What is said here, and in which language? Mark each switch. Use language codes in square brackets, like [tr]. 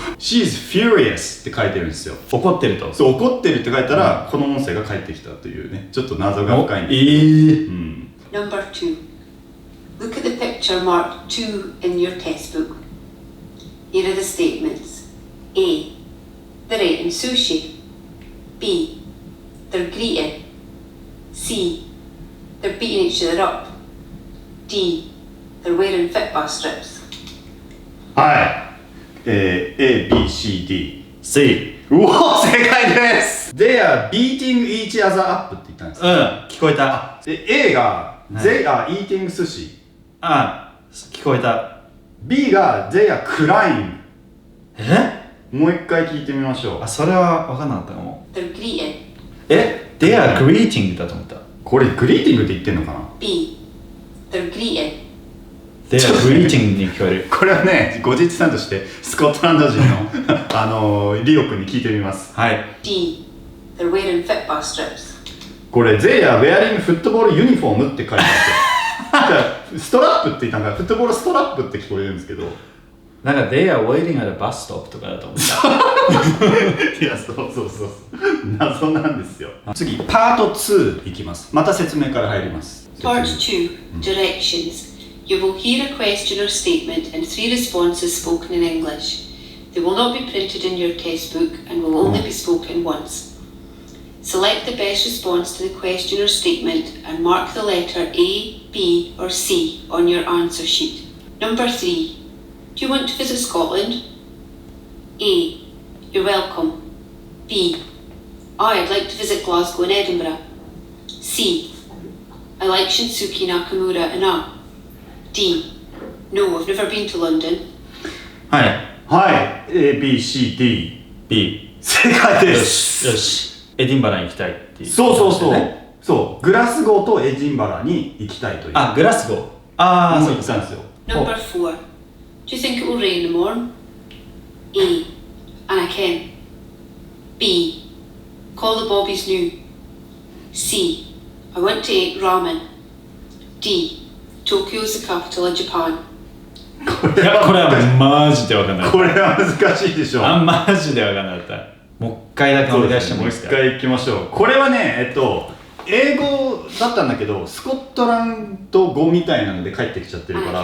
[en] She's furious [ja] って書いてるんですよ。怒ってると。そう、怒ってるって書いたら、この音声が返ってきたというね、ちょっと謎が深いんですけど。 [en] Number 2. Look at the picture marked 2 in your textbook. Here are the statements. A. They're eating sushi. B. They're greeting. C. They're beating each other up. D. They're wearing Fitbit strips. [ja] はい。A, B, C, D, C。うお、正解です。 [en] They are beating each other up [ja] って言ったんですか？聞こえた。 A が [en] They are eating sushi。 [ja] 聞こえた。 B が [en] They are crying。 [ja] もう一回聞いてみましょう。それは分かんなかったかも。 [en] They're greeting. They are greeting [ja] だと思った。これグリーティングって言ってんのかな？ [en] B. They're greeting. They are greeting [ja] に聞こえる。これはね、後日談としてスコットランド人のリオ君に聞いてみます。はい。 [en] D. They're wearing Fitbit strips. [ja] これ [en] They are wearing football uniform [ja] って書いてあってストラップって言ったのがフットボールストラップって聞こえるんですけど、なんか [en] They are waiting at a bus stop [ja] とかだと思った。いや、そう謎なんですよ。次パート2いきます。また説明から入ります。 [en] Part 2 Directions. You will hear a question or statement and 3 responses spoken in English. They will not be printed in your textbook and will only be spoken once. Select the best response to the question or statement and mark the letter A, B or C on your answer sheet. Number 3. Do you want to visit Scotland? A. You're welcome. B. I'd like to visit Glasgow and Edinburgh. C. I like Shinsuke Nakamura and D. No, I've never been to London. [ja] はい、A, B, C, D, B 正解です。よし。エディンバラに行きたいっていう。そう、グラスゴーとエディンバラに行きたいという。グラスゴー。そう言ったんですよ。 [en] Number 4. Do you think it will rain in the morning? A. And I can. B. Call the Bobbies new. C. I want to eat ramen. D. Tokyo is the capital of Japan. [ja] いや、これはマジで分かんない。これは難しいでしょ。マジで分かんなかった。もう一回だけ思い出してもいいですか？もう一回行きましょう。これはね、英語だったんだけど、スコットランド語みたいなので帰ってきちゃってるから。